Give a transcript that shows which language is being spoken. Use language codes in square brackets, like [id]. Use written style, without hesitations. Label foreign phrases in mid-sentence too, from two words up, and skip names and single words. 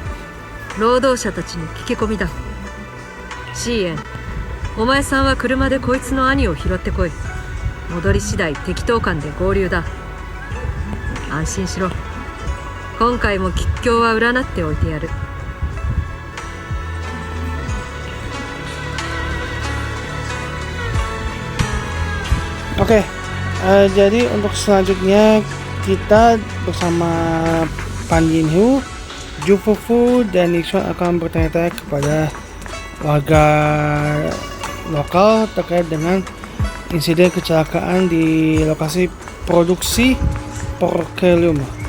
[ja] 労働者たちに聞き込みだ。シーエン、お前さんは車でこいつの兄を拾ってこい。戻り次第適当感で合流だ。安心しろ、今回も吉凶は占っておいてやる。 [id] Oke, jadi untuk selanjutnya kita bersama Pan Jinhyu, Ju Fufu, dan Nixon akan bertanya-tanya kepada warga lokal terkait dengan insiden kecelakaan di lokasi produksi Porkelium.